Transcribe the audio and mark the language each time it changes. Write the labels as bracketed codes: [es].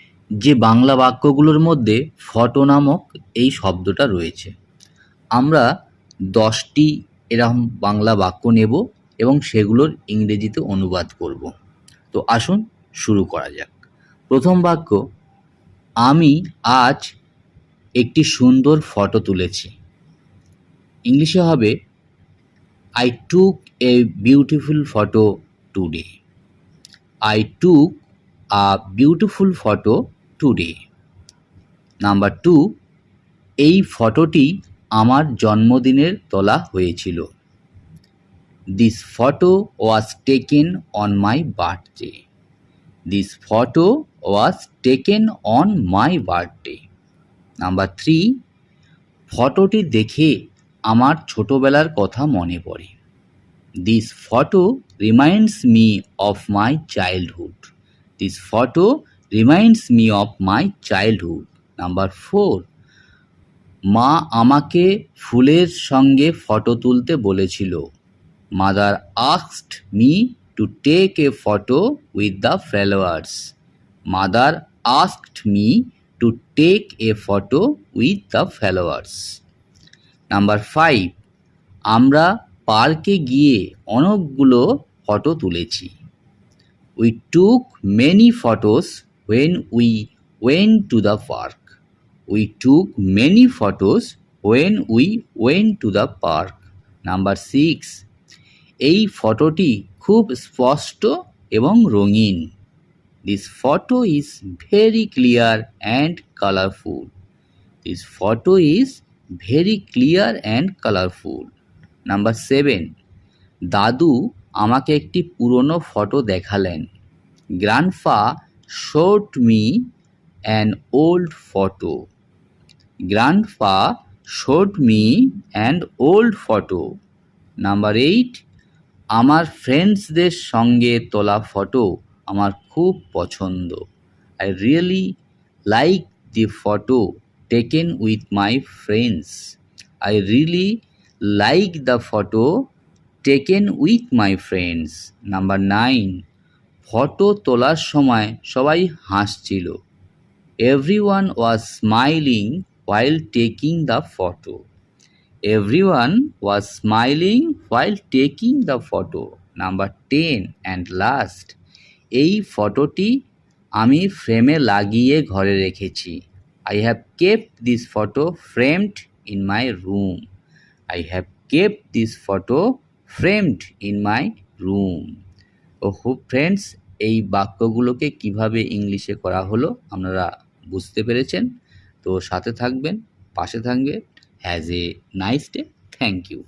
[bn] যে বাংলা বাক্যগুলোর মধ্যে ফটো নামক এই শব্দটা রয়েছে, আমরা 10টি এরকম বাংলা বাক্য নেব এবং সেগুলোর ইংরেজিতে অনুবাদ করব। তো আসুন শুরু করা যাক। প্রথম বাক্য, আমি আজ একটি সুন্দর ফটো তুলেছি। ইংলিশে হবে [en] I took a beautiful photo today. I took a beautiful photo today. [bn] Number 2, এই ফটোটি আমার জন্মদিনের তোলা হয়েছিল। [en] This photo was taken on my birthday. This photo was taken on my birthday. [bn] Number 3, ফটোটি দেখে আমার ছোটবেলার কথা মনে পড়ে। [en] This photo reminds me of my childhood. This photo reminds me of my childhood. Number 4, [bn] মা আমাকে ফুলের সঙ্গে ফটো তুলতে বলেছিল। [en] Mother asked me to take a photo with the flowers. Mother asked me to take a photo with the flowers. Number 5, [bn] আমরা পার্কে গিয়ে অনেকগুলো ফটো তুলেছি। [en] We took many photos when we went to the park. We took many photos when we went to the park. Number 6, [bn] এই ফটোটি খুব স্পষ্ট এবং রঙিন। [en] This photo is very clear and colorful. This photo is very clear and colorful. [bn] Number 7, দাদু আমাকে একটি পুরনো ফটো দেখালেন। [en] Grandpa showed me an old photo. Grandpa showed me an old photo. [bn] Number 8, আমার ফ্রেন্ডসদের সঙ্গে তোলা ফটো আমার খুব পছন্দ। [en] I really like the photo taken with my friends. I really like the photo taken with my friends. Number 9, [bn] photo তোলার সময় সবাই হাসছিল। [en] Everyone was smiling while taking the photo. Everyone was smiling while taking the photo. Number 10 and last, [bn] এই ফটোটি আমি ফ্রেমে লাগিয়ে ঘরে রেখেছি। [en] I have kept this photo framed in my room. I have kept this photo framed in my room. [bn] Friends, এই বাক্যগুলোকে কিভাবে ইংলিশে করা হলো আপনারা বুঝতে পেরেছেন। তো সাথে থাকবেন, পাশে থাকবেন। [en] Has a nice day. Thank you.